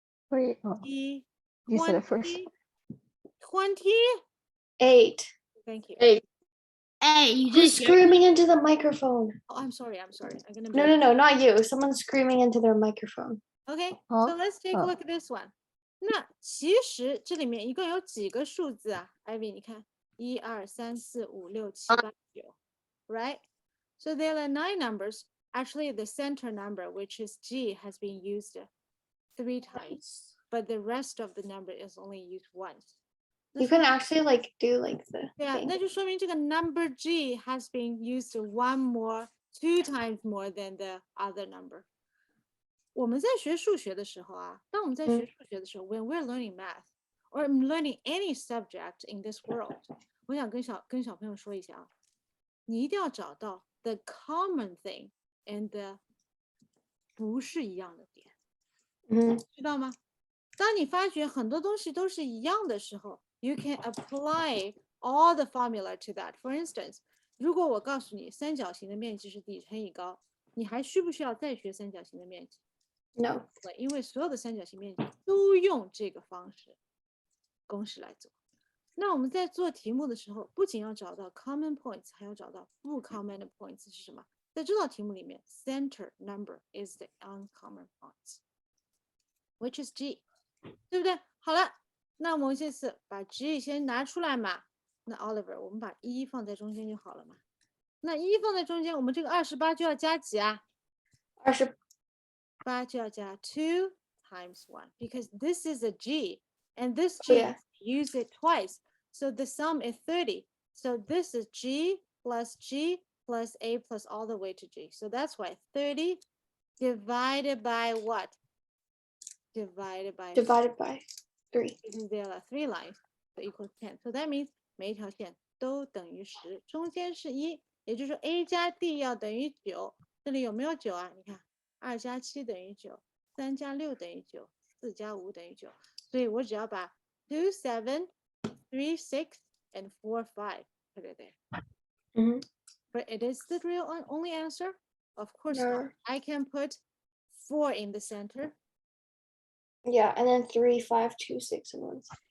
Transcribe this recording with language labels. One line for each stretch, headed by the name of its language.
English: Wait, oh, E, you said it first. 20? 8. Thank you. 8. Hey, you Who's just heard screaming into the microphone? Oh, I'm sorry. I'm gonna No, be no, no, not you. Someone's screaming into their microphone. Okay, Huh? so let's take a Oh. look at this one.
Chinese: 那其实这里面一共有几个数字啊？Ivy，你看，1、2、3、4、5、6、7、8、9 ，
English: right? So there are 9 numbers. Actually, the center number, which is G, has been used 3 times, but the rest of the number is only used once. You can actually like do like the
Chinese: 对啊，
English: thing.
Chinese: 那就说明这个
English: number G has been used 2 times more than the other number.
Chinese: 我们在学数学的时候啊，当我们在学数学的时候，
English: when we're learning math or learning any subject in this world，
Chinese: 我想跟小朋友说一下啊，你一定要找到
English: the common thing and the
Chinese: 不是一样的点，知道吗？当你发觉很多东西都是一样的时候 ，
English: you can apply all the formula to that. For instance，
Chinese: 如果我告诉你三角形的面积是底乘以高，你还需不需要再学三角形的面积？
English: No.
Chinese: 对，因为所有的三角形面积都用这个方式公式来做。那我们在做题目的时候，不仅要找到 common points， 还要找到不 common 的 points 是什么？在这道题目里面 ，
English: center number is the uncommon points，which is G，
Chinese: 对不对？好了，那我们这次把 G 先拿出来嘛。那 Oliver， 我们把1放在中间就好了嘛。那1放在中间，我们这个28就要加几啊 28 8就要加
English: 2 times 1 because this is a G and this G Yeah. use it twice. So the sum is 30. So this is G plus A plus all the way to G. So that's why 30 divided by what? Divided by divided by 3. because there are 3 lines, so equals 10. So that means
Chinese: 每一条线都等于10，中间是1，也就是说 A 加 D 要等于9。这里有没有9啊？你看2加7等于9， 3加6等于9， 4加5等于9。所以我只要把2 7 3 6 and 4 5
English: put it there. But it is the real only answer? Of course not. No. I can put 4 in the center. Yeah, and then 3, 5, 2, 6, and 1.